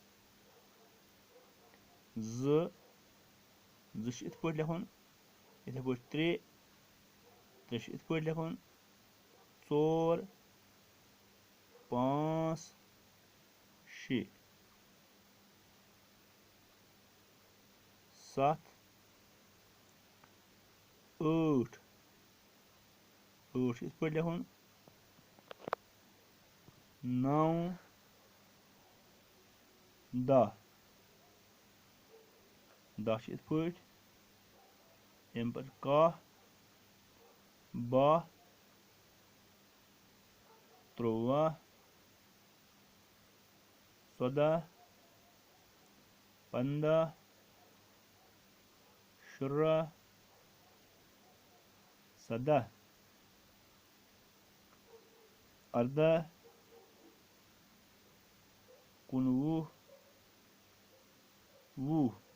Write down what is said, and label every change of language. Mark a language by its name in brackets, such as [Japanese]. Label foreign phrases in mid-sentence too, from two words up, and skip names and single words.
[Kashmiri] ज इत पे लिखुन इथे पे त्रे इत पे लिखुन चोर पाँच शे सत ٲठ इत पे लिखुन नौ दह इत पे अम पे कह बाह त्रुवह सदह पंदह शुरह सदह अर्दह कुनवुह वुह